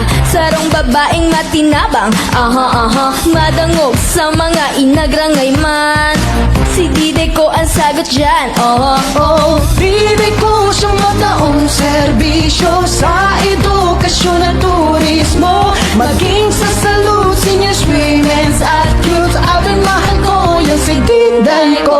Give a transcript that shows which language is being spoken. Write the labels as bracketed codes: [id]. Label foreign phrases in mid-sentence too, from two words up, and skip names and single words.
[bik] Sarong babaeng matinabang, madangog sa mga inagrangay man. [tl] Si diday ko ang sagot dyan, [bik] Diday ko siyang mataong serbisyo sa edukasyon at turismo. [tl] Maging sa salud, [en] seniors, women's at youth. [tl] Abing mahal ko yung si diday ko.